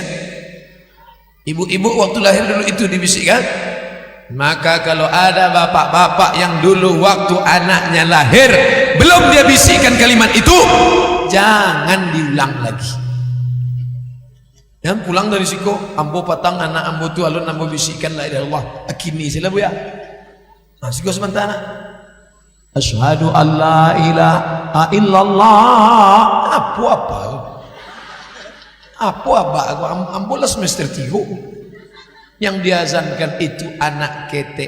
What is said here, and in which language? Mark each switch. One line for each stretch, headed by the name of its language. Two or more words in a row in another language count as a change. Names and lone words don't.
Indonesian: Ibu-ibu waktu lahir dulu itu dibisikkan. Maka kalau ada bapak-bapak yang dulu waktu anaknya lahir belum dia bisikkan kalimat itu, jangan diulang lagi. Dan pulang dari situ,
Minangkabau: ambo patang anak ambo tu alun ambo bisikkan
Arabic: la ilaha illallah.
Minangkabau: Akini sila bu ya. Nah, siku sementara.
Arabic: Asyhadu an la ilaha illallah.
Minangkabau: Apa? Ambo semester 3.
Indonesian: Yang diazankan itu anak ketek.